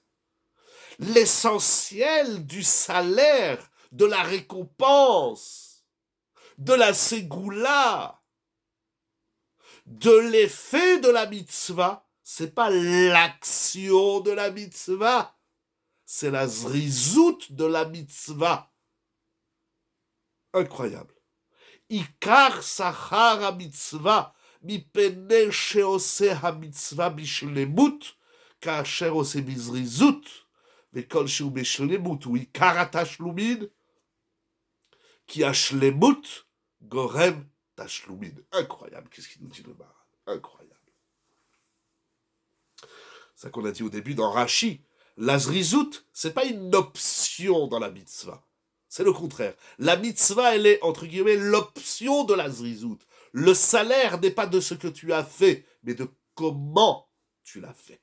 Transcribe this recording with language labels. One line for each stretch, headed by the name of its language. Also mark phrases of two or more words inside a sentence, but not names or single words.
French: L'essentiel du salaire, de la récompense, de la ségoula, de l'effet de la mitzvah, c'est pas l'action de la mitzvah, c'est la zrizout de la mitzvah. Incroyable.
Hebrew: עיקר שכר המצוה, מפני שעושה המצוה בשלמות, כאשר עושה בזריזות, וכל שהוא בשלמות, הוא עיקר התשלומין, כי השלמות, גורם תשלומין.
French: Incroyable, qu'est-ce qu'il nous dit le Maharal? Incroyable. C'est ça qu'on a dit au début dans Rashi. La zrizout, c'est pas une option dans la mitzvah. C'est le contraire. La mitzvah, elle est, entre guillemets, l'option de la zrizout. Le salaire n'est pas de ce que tu as fait, mais de comment tu l'as fait.